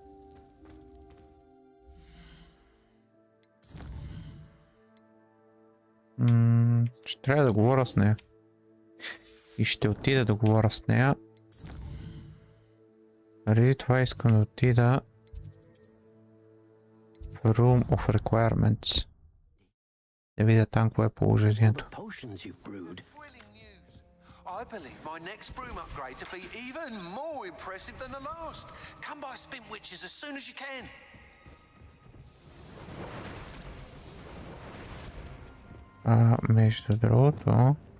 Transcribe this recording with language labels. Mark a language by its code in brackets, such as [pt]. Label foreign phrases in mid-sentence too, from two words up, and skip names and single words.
[bg] Ще трябва да говоря с нея. И ще отида да говоря с нея. Преди това искам да отида в Room of Requirements. Да видя там какво е положението. [en] I believe my next broom upgrade to be even more impressive than the last. Come by Spin Witches as soon as you can. [bg] Между другото...